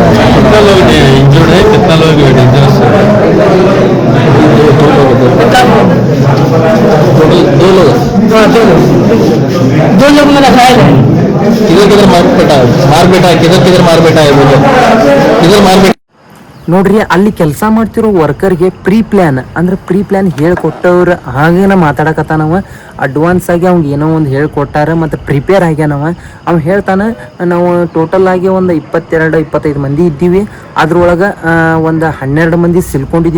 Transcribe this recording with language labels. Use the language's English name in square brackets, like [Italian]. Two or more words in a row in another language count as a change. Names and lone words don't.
[Hindi] कितना लोग इंजर्ड है? कितना लोग डेंजरस है? 2 लोग. हाँ 2 लोग मेरा घायल है. किधर मार बेटा है, किधर मार बेटा है, बोलो किधर मार बेटा. [Kannada] ನೋಡ್ರಿ, ಅಲ್ಲಿ ಕೆಲಸ ಮಾಡ್ತಿರೋ ವರ್ಕರ್ಗೆ [English] pre plan [Kannada] ಹೇಳ್ಕೊಟ್ಟವ್ರು ಹಾಗೇನ ಮಾತಾಡಕತ್ತಾನವ. ಅಡ್ವಾನ್ಸ್ ಆಗಿ ಅವ್ನಿಗೆ ಏನೋ ಒಂದು ಹೇಳ್ಕೊಟ್ಟಾರ ಮತ್ತು ಪ್ರಿಪೇರ್ ಆಗ್ಯಾನವ. ಅವ್ನು ಹೇಳ್ತಾನೆ, ನಾವು ಟೋಟಲ್ ಆಗಿ ಒಂದು 22-25 ಮಂದಿ ಇದ್ದೀವಿ, ಅದ್ರೊಳಗೆ ಒಂದು 12 ಮಂದಿ ಸಿಲ್ಕೊಂಡಿದ್ದೀವಿ.